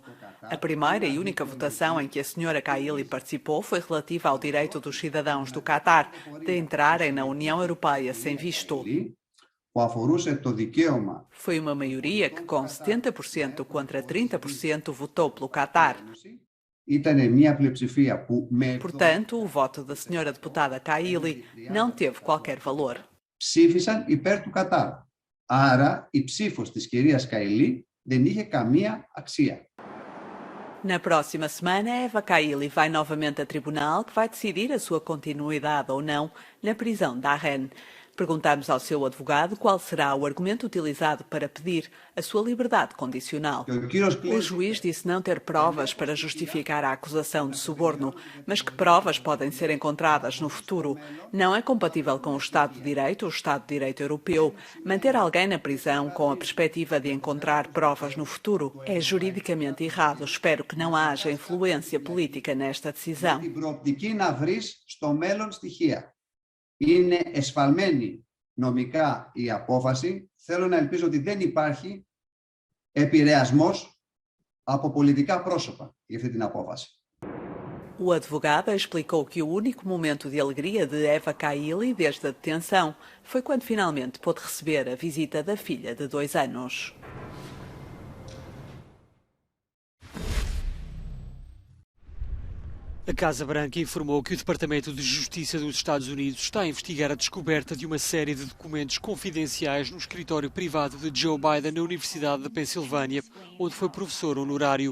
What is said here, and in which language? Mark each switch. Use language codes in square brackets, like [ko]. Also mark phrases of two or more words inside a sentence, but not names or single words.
[pt] A primeira e única votação em que a senhora Kaili participou foi relativa ao direito dos cidadãos do Qatar de entrarem na União Europeia sem visto. Foi uma maioria que, com 70% contra 30%, votou pelo Qatar. Portanto, o voto da senhora deputada Kaili não teve qualquer valor. [el] Ψήφισαν υπέρ του Κατάρ. Άρα, η ψήφος της κυρίας Καηλή δεν είχε καμία αξία. [pt] Na próxima semana, Eva Kaili vai novamente a tribunal, que vai decidir a sua continuidade ou não na prisão da Rennes. Perguntamos ao seu advogado qual será o argumento utilizado para pedir a sua liberdade condicional. O juiz disse não ter provas para justificar a acusação de suborno, mas que provas podem ser encontradas no futuro. Não é compatível com o Estado de Direito, o Estado de Direito Europeu. Manter alguém na prisão com a perspectiva de encontrar provas no futuro é juridicamente errado. Espero que não haja influência política nesta decisão. [el] Είναι εσφαλμένη νομικά η απόφαση. Θέλω να ελπίζω ότι δεν υπάρχει επηρεασμός από πολιτικά πρόσωπα για αυτή την απόφαση. [pt] O advogado explicou que o único momento de alegria de Eva Kaili desde a detenção foi quando finalmente pôde receber a visita da filha de 2 anos. A Casa Branca informou que o Departamento de Justiça dos Estados Unidos está a investigar a descoberta de uma série de documentos confidenciais no escritório privado de Joe Biden na Universidade da Pensilvânia, onde foi professor honorário.